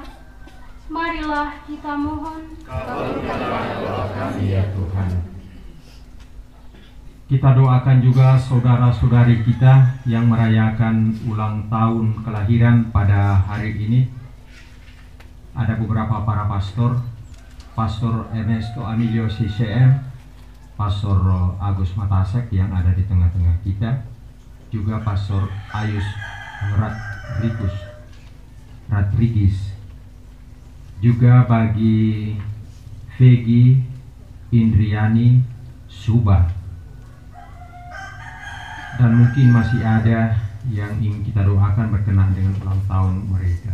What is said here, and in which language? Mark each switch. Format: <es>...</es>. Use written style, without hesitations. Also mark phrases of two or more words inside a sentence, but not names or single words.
<id>Marilah kita mohon. Kabulkanlah doa kami ya Tuhan. Kita doakan juga saudara-saudari kita yang merayakan ulang tahun kelahiran pada hari ini. Ada beberapa para pastor, Pastor Ernesto Emilio CCM, Pastor Agus Matasek yang ada di tengah-tengah kita, juga Pastor Ayus Rodriguez, juga bagi Vegi Indriani Suba, dan mungkin masih ada yang ingin kita doakan berkenaan dengan ulang tahun mereka.</id>